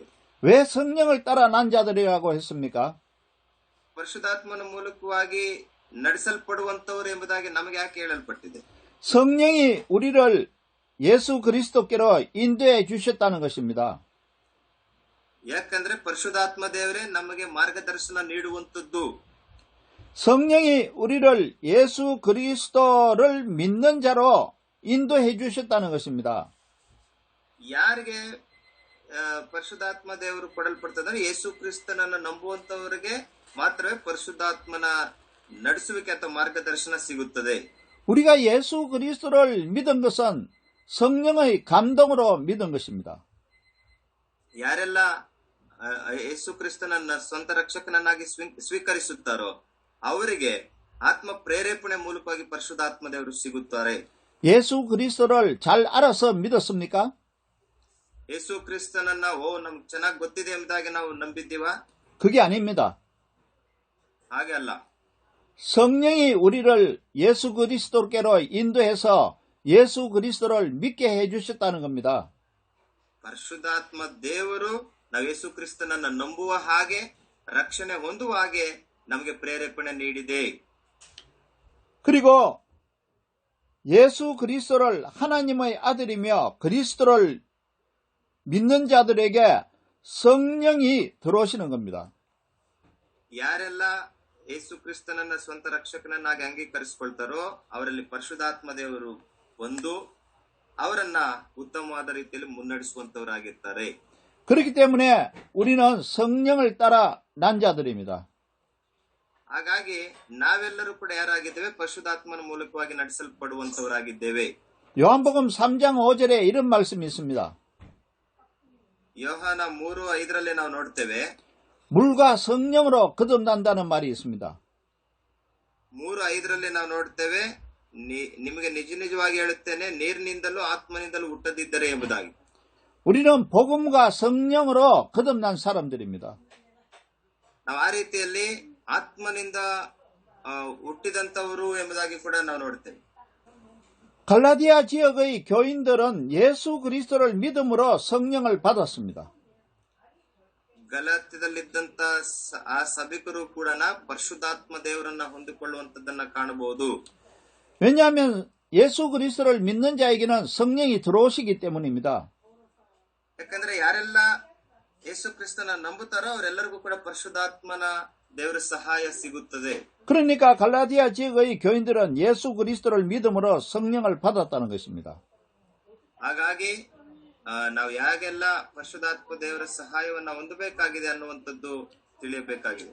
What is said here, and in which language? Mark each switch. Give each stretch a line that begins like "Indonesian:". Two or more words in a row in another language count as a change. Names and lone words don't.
Korean: 왜 성령을 따라 난 자들이라고 했습니까?
Kannada: ಪರಿಶುದ್ಧಾತ್ಮನ ಮೂಲಕವಾಗಿ ನಡೆಸಲ್ಪಡುವಂತವರು ಎಂಬುದಾಗಿ ನಮಗೆ ಯಾಕೆ ಹೇಳಲ್ಪಟ್ಟಿದೆ?
Korean: 성령이 우리를 예수 그리스도께로 인도해 주셨다는 것입니다.
Kannada: ಯಾಕಂದ್ರೆ ಪರಿಶುದ್ಧಾತ್ಮ ದೇವರೇ ನಮಗೆ ಮಾರ್ಗದರ್ಶನ ನೀಡುವಂತದ್ದು.
Korean: 성령이 우리를 예수 그리스도를 믿는 자로 인도해 주셨다는 것입니다.
Kannada: ಯಾರಿಗೆ ಪರಿಶುದ್ಧಾತ್ಮ ದೇವರು ಕೊಡಲ್ಪಡ್ತದೆ? ಯೇಸು ಕ್ರಿಸ್ತನನ್ನು ನಂಬುವಂತವರಿಗೆ ಮಾತ್ರವೇ ಪರಿಶುದ್ಧಾತ್ಮನ ನಡೆಸುವಿಕೆ ಅಥವಾ ಮಾರ್ಗದರ್ಶನ ಸಿಗುತ್ತದೆ.
Korean: 우리가 예수 그리스도를 믿은 것은 성령의 감동으로 믿은 것입니다.
Kannada: ಯಾರೆಲ್ಲ ಯೇಸು ಕ್ರಿಸ್ತನನ್ನ ಸ್ವಂತ ರಕ್ಷಕನನ್ನಾಗಿ ಸ್ವೀಕರಿಸುತ್ತಾರೋ ಅವರಿಗೆ ಆತ್ಮ ಪ್ರೇರೇಪಣೆ ಮೂಲಕವಾಗಿ ಪರಿಶುದ್ಧಾತ್ಮ ದೇವರು ಸಿಗುತ್ತಾರೆ.
Korean: 예수 그리스도를 잘 알아서 믿었습니까?
Kannada: ಯೇಸು ಕ್ರಿಸ್ತನನ್ನ ನಮ್ಗೆ ಚೆನ್ನಾಗಿ ಗೊತ್ತಿದೆ ಎಂಬುದಾಗಿ ನಾವು ನಂಬಿದ್ದೀವ?
Korean: 그게 아닙니다.
Kannada: ಹಾಗೆ ಅಲ್ಲ.
Korean: 성령이 우리를 예수 그리스도께로 인도해서 예수 그리스도를 믿게 해주셨다는 겁니다.
Kannada: ಪರಿಶುದ್ಧಾತ್ಮ ದೇವರು ನಾವು ಯೇಸು ಕ್ರಿಸ್ತನನ್ನ ನಂಬುವ ಹಾಗೆ ರಕ್ಷಣೆ ಹೊಂದುವ ಹಾಗೆ ನಮಗೆ ಪ್ರೇರೇಪಣೆ ನೀಡಿದೆ.
Korean: 그리고 예수 그리스도를 하나님의 아들이며 그리스도를 믿는 자들에게 성령이 들어오시는 겁니다.
Kannada: ಯಾರೆಲ್ಲ ಯೇಸು ಕ್ರಿಸ್ತನನ್ನ ಸ್ವಂತ ರಕ್ಷಕನನ್ನಾಗಿ ಅಂಗೀಕರಿಸಿಕೊಳ್ತಾರೋ ಅವರಲ್ಲಿ ಪರಿಶುದ್ಧಾತ್ಮ ದೇವರು ಒಂದು ಅವರನ್ನ ಉತ್ತಮವಾದ ರೀತಿಯಲ್ಲಿ ಮುನ್ನಡೆಸುವಂತವರಾಗಿರ್ತಾರೆ.
Korean: 그렇기 때문에 우리는 성령을 따라 난 자들입니다.
Kannada: ಹಾಗಾಗಿ ನಾವೆಲ್ಲರೂ ಕೂಡ ಯಾರಾಗಿದ್ದೇವೆ? ಪರಿಶುದ್ಧಾತ್ಮನ ಮೂಲಕವಾಗಿ ನಡೆಸಲ್ಪಡುವಂತವರಾಗಿದ್ದೇವೆ.
Korean: 요한복음 3장 5절에 이런 말씀이 있습니다.
Kannada: ಯೋಹಾನ 3:5ರಲ್ಲಿ ನಾವು ನೋಡ್ತೇವೆ,
Korean: 물과 성령으로 거듭난다는 말이 있습니다.
Kannada: 3:5ರಲ್ಲಿ ನಾವು ನೋಡ್ತೇವೆ, ನಿಮಗೆ ನಿಜವಾಗಿ ಹೇಳುತ್ತೇನೆ, ನೀರಿನಿಂದಲೂ ಆತ್ಮನಿಂದಲೂ ಹುಟ್ಟದಿದ್ದರೆ ಎಂಬುದಾಗಿ.
Korean: 우리는 복음과 성령으로 거듭난 사람들입니다.
Kannada: ನಾವು ಆ ರೀತಿಯಲ್ಲಿ ಆತ್ಮನಿಂದ ಹುಟ್ಟಿದಂತವರು ಎಂಬುದಾಗಿ ಕೂಡ ನಾವು ನೋಡ್ತೇವೆ.
Korean: 갈라디아 지역의 교인들은 예수 그리스도를 믿음으로 성령을 받았습니다.
Kannada: ಗಲಾತ್ಯದಲ್ಲಿದ್ದಂತ ಆ ಸಭಿಕರು ಕೂಡ ಪರಿಶುದ್ಧಾತ್ಮ ದೇವರನ್ನ ಹೊಂದಿಕೊಳ್ಳುವಂತದ್ದನ್ನ ಕಾಣಬಹುದು.
Korean: 왜냐하면 예수 그리스도를 믿는 자에게는 성령이 들어오시기 때문입니다.
Kannada: ಯಾಕಂದ್ರೆ ಯಾರೆಲ್ಲ ಯೇಸು ಕ್ರಿಸ್ತನ ನಂಬುತ್ತಾರೋ ಅವರೆಲ್ಲರಿಗೂ ಕೂಡ ಪರಿಶುದ್ಧಾತ್ಮನ ದೇವರ ಸಹಾಯ ಸಿಗುತ್ತದೆ.
Korean: 그러니까 갈라디아 지역의 교인들은 예수 그리스도를 믿음으로 성령을 받았다는 것입니다.
Kannada: ಹಾಗಾಗಿ ನಾವು ಯಾಗೆಲ್ಲ ಪರಿಶುದ್ಧಾತ್ಮ ದೇವರ ಸಹಾಯವನ್ನ ಹೊಂದಬೇಕಾಗಿದೆ ಅನ್ನುವಂಥದ್ದು ತಿಳಿಯಬೇಕಾಗಿದೆ.